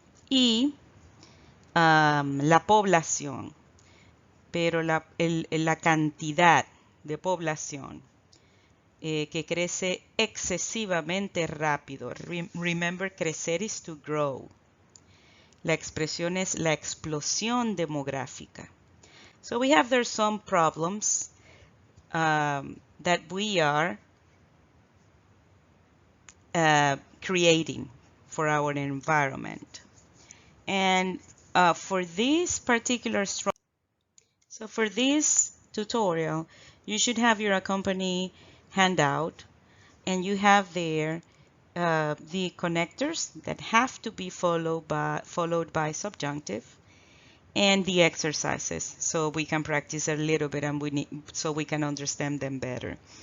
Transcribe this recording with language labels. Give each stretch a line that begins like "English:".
Spanish: Y la población, pero la cantidad de población que crece excesivamente rápido.
English: Remember, crecer is to grow.
Spanish: La expresión es la explosión demográfica.
English: So we have there some problems that we are creating for our environment. And for this particular so for this tutorial, you should have your accompanying handout, and you have there the connectors that have to be followed by subjunctive, and the exercises, so we can practice a little bit and so we can understand them better.